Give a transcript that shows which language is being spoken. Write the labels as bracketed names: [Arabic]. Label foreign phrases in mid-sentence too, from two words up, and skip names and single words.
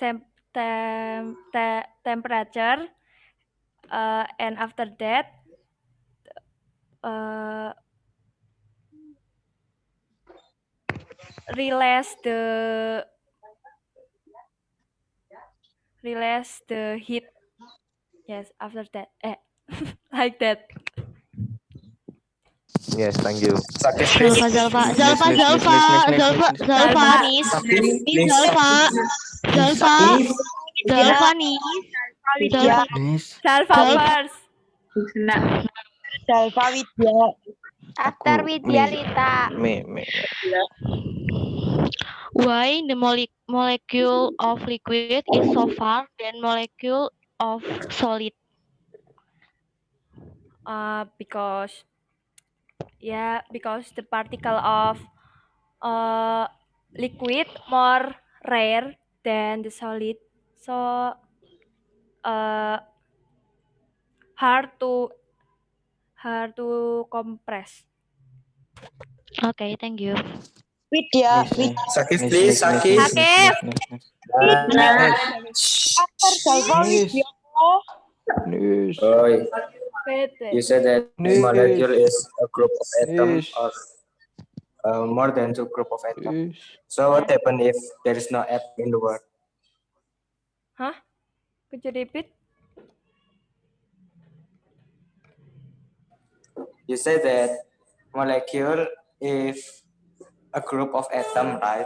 [English] temperature, and after that release the heat. Yes, after that. Like that. Yes, thank you. Sakis, please. Zalfa, Zalfa, Nis, Zalfa, Nis, Nis, Zalfa, Nis, Nis, Nis, Zalfa, Nis, Nis. Zalfa, Salva. nis, Sakis, nis, please. Zalfa, Zalfa, Sakis. Zalfa, nis, Widya. Zalfa, Nis. Salva Zalfa, first. Salva Widya. After [Indonesian] Aku [English] Widya me, Lita. me. why the molecule of liquid is so far than molecule of solid? Because the particle of liquid more rare than the solid, so hard to compress. Okay, thank you. Widya. Nis, Nis, Sakis, Nis, please. Nis, Nis, Nis, Sakis. Nis, Sakif. Nis, Nis, Nis. Widya. Nis. After Salva Nis. Widya. Nis. Oh, Wait. you said that Nis. molecule is a group of atom Nis. or more than two group of atom. Nis. So what happen if there is no atom in the world? Huh? Could you repeat? You said that molecule is a group of atom, right?